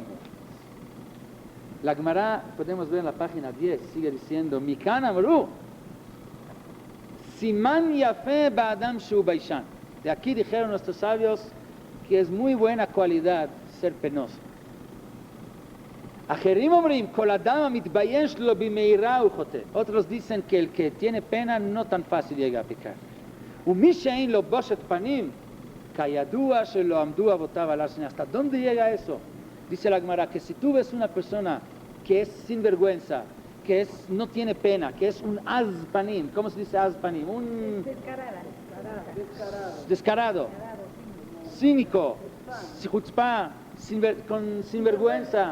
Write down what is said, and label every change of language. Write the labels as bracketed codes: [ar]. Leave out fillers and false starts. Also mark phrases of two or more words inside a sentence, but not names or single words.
[es] La Gemara, podemos ver en la página 10, sigue diciendo, [he] מכאן אמרו סימן יפה באדם שהוא ביישן. [es] De aquí dijeron nuestros sabios que es muy buena cualidad ser penoso. [he] אחרים אומרים כל אדם מתבייש לא במהרה הוא חוטא. [es] Otros dicen que el que tiene pena no tan fácil llega a pecar. [he] ומי שאין לו בושת פנים בידוע שלא עמדו אבותיו על הר סיני. [es] ¿Hasta dónde llega eso? Dice la Gemara que si tú ves una persona que es sinvergüenza, que no tiene pena, que es un azpanim. ¿Cómo se dice azpanim? Un descarado, cínico, chutzpah, con sinvergüenza.